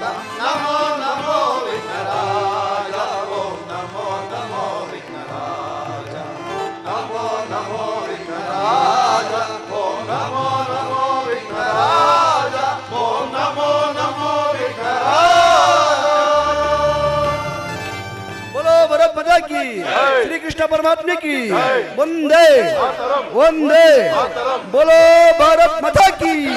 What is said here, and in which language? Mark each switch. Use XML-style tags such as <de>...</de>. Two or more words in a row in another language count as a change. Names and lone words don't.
<sa>ನಮೋ ನಮೋ ವಿಘ್ನರಾಜ. ಓಂ ನಮೋ ನಮೋ ವಿಘ್ನರಾಜ. ನಮೋ ನಮೋ ವಿಘ್ನರಾಜ. ಓಂ ನಮೋ ನಮೋ ವಿಘ್ನರಾಜ. ಓಂ ನಮೋ ನಮೋ ವಿಘ್ನರಾಜ.</sa> <hi>बोलो भारत माता की, श्री कृष्ण परमात्मा की वंदे वंदे। बोलो भारत माता की।</hi>